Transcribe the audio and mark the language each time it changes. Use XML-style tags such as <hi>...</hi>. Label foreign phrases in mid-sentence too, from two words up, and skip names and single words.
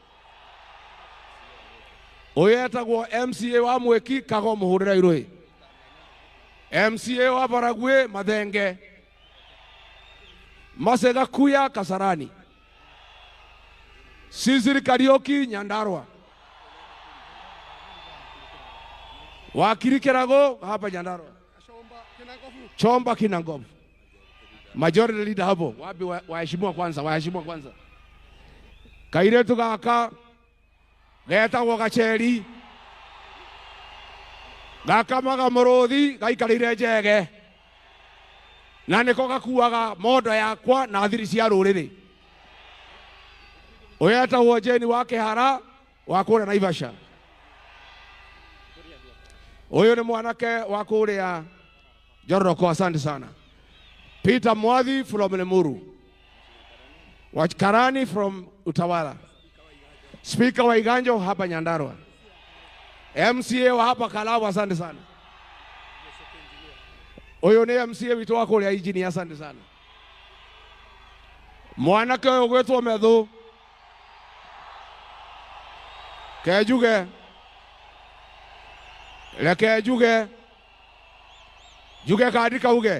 <ki>Uyu etagwo MCA wa Mweki Kago Mũhũrĩra Irũĩ. MCA wa Baragwe Mathenge. Masega Kuya Kasarani. Siziri Karioki Nyandarua. Wakiri Kirago hapa Nyandarua.</ki> <sw>Chomba Kinangovu.</sw> <en>Majority leader</en> <sw>hapo. Wapi waheshimiwa kwanza, waheshimiwa kwanza.</sw> <ki>Kairetu gaka getagwo Gacheri. Gaka maga Mũrũthi gaikarire njege. Na nĩko gakuaga mondo yakwa na thiri cia rũrĩrĩ. Uyu etagwo Jeni wa Kĩhara wa kũrĩa Naivasha. Uyu nĩ mwanake wa kũrĩa Joroko,</ki> <sw>asante sana.</sw> <en>Peter Mwathi from Lemuru. Karani from Utawala.</en> <sw>Speaker wa Iganjo hapa Nyandarua. MCA wa hapa Kalawa, asante sana.</sw> <ki>Uyu ni MCA witu wa kũrĩa Ijini,</ki> <sw>asante sana.</sw> <ki>Mwanake ũyũ gwĩtwo Methu. Kejuge. Leke juge. Juge kaandika uge.</ki>